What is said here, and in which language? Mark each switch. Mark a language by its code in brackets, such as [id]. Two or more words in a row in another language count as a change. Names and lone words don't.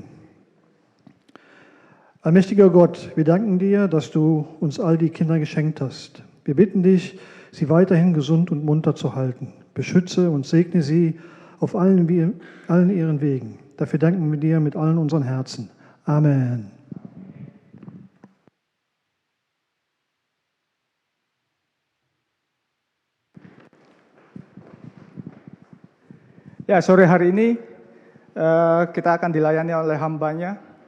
[de] Allmächtiger Gott, wir danken dir, dass du uns all die Kinder geschenkt hast. Wir bitten dich, sie weiterhin gesund und munter zu halten. Beschütze und segne sie auf allen ihren Wegen. Dafür danken wir dir mit allen unseren Herzen. Amen. [id] Ya, sore hari ini kita akan dilayani oleh hambanya.